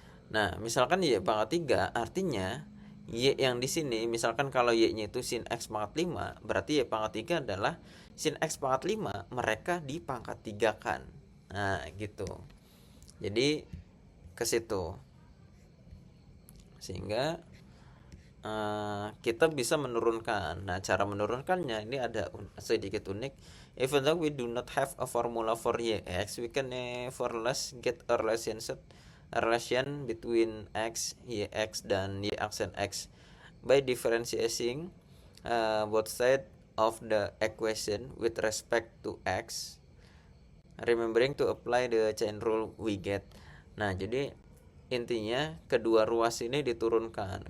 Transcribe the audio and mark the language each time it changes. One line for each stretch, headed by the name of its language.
Indonesian: Nah, misalkan y pangkat 3 artinya y yang di sini, misalkan kalau y-nya itu sin x pangkat 5, berarti y pangkat 3 adalah sin x pangkat 5, mereka di pangkat 3 kan. Nah, gitu. Jadi ke situ. Sehingga kita bisa menurunkan. Nah, cara menurunkannya ini ada sedikit unik.
English: Even though we do not have a formula for yx, we can nevertheless get a relation between x, yx,
Indonesian: dan y aksen x
English: by differentiating both sides of the equation with respect to x, remembering to apply the chain rule we get.
Indonesian: Nah, jadi intinya kedua ruas ini diturunkan.